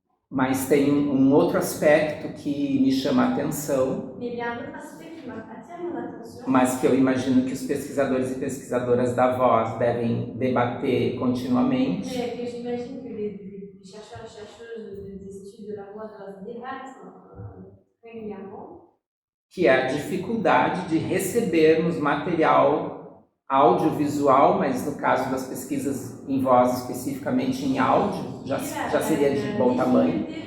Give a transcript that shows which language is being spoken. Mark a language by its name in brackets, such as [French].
[Portuguese] Mas tem um outro aspecto que me chama a atenção, [French] Mais il y a un autre aspect qui attire mon attention. [Portuguese] mas que eu imagino que os pesquisadores e pesquisadoras da voz devem debater continuamente. [French] Mais que j'imagine que les chercheurs et chercheuses des études de la voix doivent débattre régulièrement. [Portuguese] Que é a dificuldade de recebermos material audiovisual, mas no caso das pesquisas em voz, especificamente em áudio, já seria de bom tamanho.